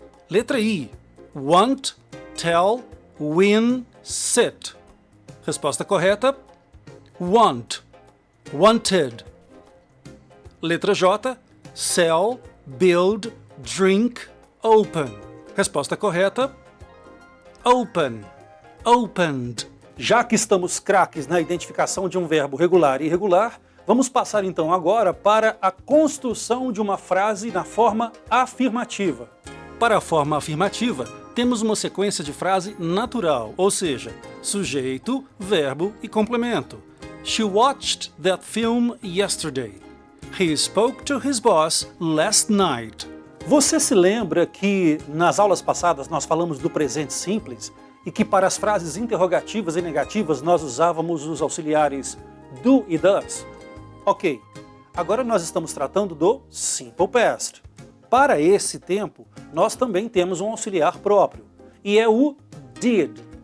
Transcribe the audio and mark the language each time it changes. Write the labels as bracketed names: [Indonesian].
[Portuguese] Letra I. [English] Want, tell, win, sit. [Portuguese] Resposta correta: [English] want, wanted. [Portuguese] Letra J. [English] Sell, build, drink, open. [Portuguese] Resposta correta: [English] open, opened. [Portuguese] Já que estamos craques na identificação de um verbo regular e irregular, vamos passar então agora para a construção de uma frase na forma afirmativa. Para a forma afirmativa, temos uma sequência de frase natural, ou seja, sujeito, verbo e complemento. [English] She watched that film yesterday. He spoke to his boss last night. [Portuguese] Você se lembra que nas aulas passadas nós falamos do presente simples e que para as frases interrogativas e negativas nós usávamos os auxiliares do e does? Ok, agora nós estamos tratando do simple past. Para esse tempo, nós também temos um auxiliar próprio, e é o did.